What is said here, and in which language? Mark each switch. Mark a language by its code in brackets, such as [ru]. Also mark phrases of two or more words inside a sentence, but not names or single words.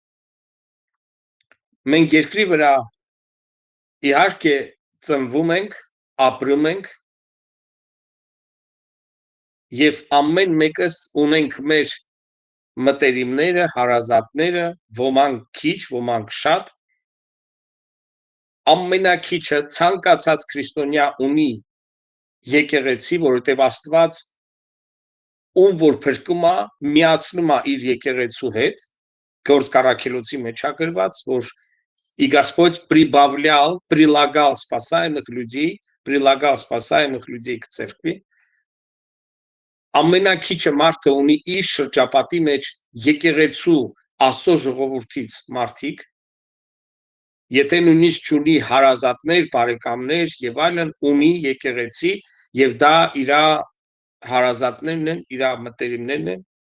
[hy] Մենք երկրի վրա իհարկե ծնվում ենք, ապրում ենք եւ ամեն մեկս ունենք մեր մտերիմները, հարազատները, ոմանք քիչ, ոմանք շատ, ամենակիչը ցանկացած քրիստոնյա ունի եկեղեցի, որովհետև Աստված ում որ փրկում է, միացնում է իր եկեղեցու հետ, Գործ Կարաքելոցի մեջ է գրված, որ [ru] и Господь прилагал спасаемых людей к церкви. [hy] Ամենակիչը մարդը ունի իր շրջապատի մեջ եկեղեցու Աստծո ժողովրդից մարդիկ, եթե նույնիսկ չունի հարազատներ, բարեկամներ եւ այլն, ունի եկեղեցի եւ դա իր հարազատներն են, իր մտերիմներն են։